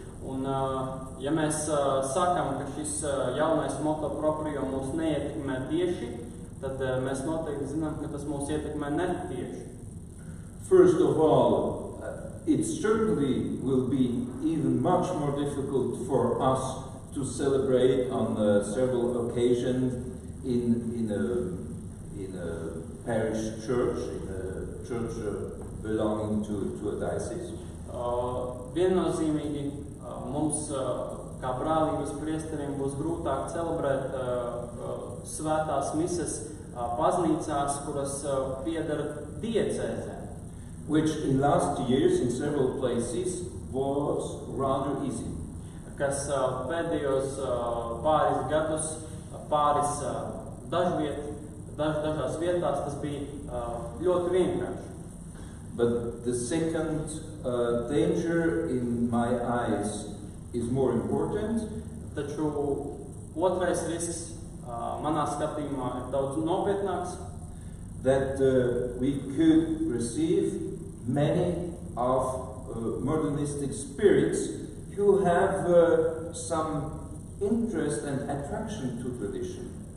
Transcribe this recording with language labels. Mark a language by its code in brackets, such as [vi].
[lv] Un, ja mēs sakām, ka šis jaunais motu proprio mūs neietekmē tieši, tad mēs noteikti zinām, ka tas mūs ietekmē netieši. [en] First of all, it certainly will be even much more difficult for us to celebrate on several occasions in a parish church, in a church belonging to a diocese. [lv] Viennozīmīgi mums, kā brālības priesteriem, būs grūtāk celebrēt svētās mises baznīcās, kuras pieder diecēzēm. [en] Which in last years, in several places, was rather easy. [lv] Kas pēdējos pāris gadus, pāris dažās vietās, tas bija ļoti vienkārši. [en] But the second danger in my eyes is more important. [lv] Taču otrais risks manā skatījumā ir daudz nopietnāks. [en] That we could receive many of modernistic spirits who have some interest and attraction to tradition.